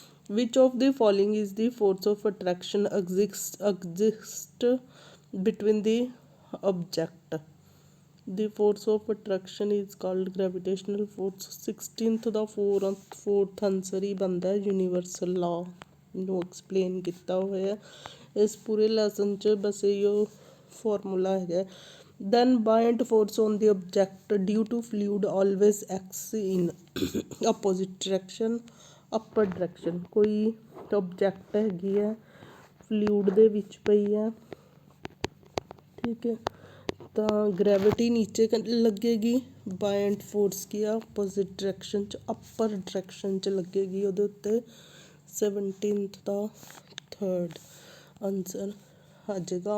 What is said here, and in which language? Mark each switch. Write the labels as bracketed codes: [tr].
[en] Which of the following is the force of attraction exist between the object, the force of attraction is called gravitational force। [pa] 16th ਦਾ fourth answer ਹੀ ਬਣਦਾ universal ਲਾ ਨੂੰ explain ਕੀਤਾ ਹੋਇਆ ਇਸ ਪੂਰੇ lesson 'ਚ, ਬਸ ਇਹੋ formula ਹੈਗਾ। [en] then buoyant force on the object due to fluid always acts in opposite direction, upper direction। [pa] ਕੋਈ object ਹੈਗੀ ਹੈ ਫਲੂਇਡ ਦੇ ਵਿੱਚ ਪਈ ਹੈ ਠੀਕ ਹੈ ਤਾਂ ਗ੍ਰੈਵਿਟੀ ਨੀਚੇ ਲੱਗੇਗੀ, ਬਾਇੰਟ ਫੋਰਸ ਕੀ ਆ ਆਪੋਜ਼ਿਟ ਡਾਇਰੈਕਸ਼ਨ 'ਚ ਅੱਪਰ ਡਾਇਰੈਕਸ਼ਨ 'ਚ ਲੱਗੇਗੀ ਉਹਦੇ ਉੱਤੇ। 17th ਦਾ ਥਰਡ ਆਨਸਰ ਆ ਜਾਏਗਾ।